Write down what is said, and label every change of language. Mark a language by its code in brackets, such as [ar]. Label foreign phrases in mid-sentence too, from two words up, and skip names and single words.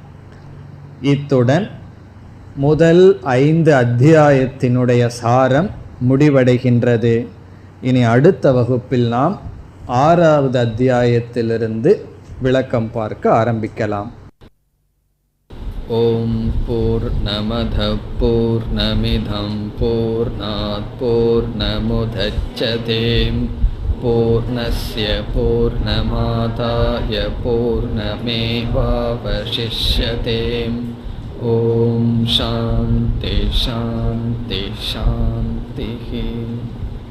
[ta] இத்துடன் முதல் 5 அத்தியாயத்தினுடைய சாரம் முடிவடைகின்றது. இனி அடுத்த வகுப்பில் நாம் 6வது அத்தியாயத்திலிருந்து விளக்கம் பார்க்க ஆரம்பிக்கலாம். [sa] ॐ पूर्णमदः पूर्णमिदं पूर्णात् पूर्णमुदच्यते पूर्णस्य पूर्णमादाय पूर्णमेवावशिष्यते. ॐ शान्ति शान्ति शान्ति.